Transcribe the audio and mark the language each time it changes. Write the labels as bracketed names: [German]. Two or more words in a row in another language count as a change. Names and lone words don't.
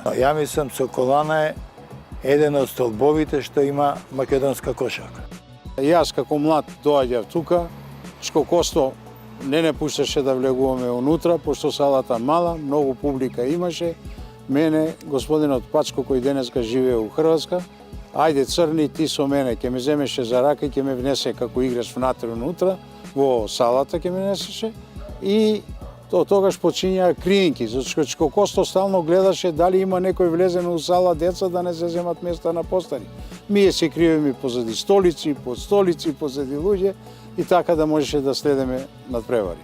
[Macedonian] Ја мислам, Соколана е еден од столбовите што има македонска кошарка. Јас како млад доаѓав тука, Шкокосто не пушташе да влегуваме унутра, пошто салата мала, многу публика имаше. Мене, господинот Пачко, кој денеска живее у Хрватска, ајде црни, ти со мене, ќе ме земеше за рака и ќе ме внесе како играч внатре, во салата ќе ме несеше и тогаш почињаа криенки, зашто Косто стално гледаше дали има некој влезено у сала деца да не се земат места на постари. Ние се криеме позади столици, под столици, позади луѓе и така да можеше да следеме надпревари.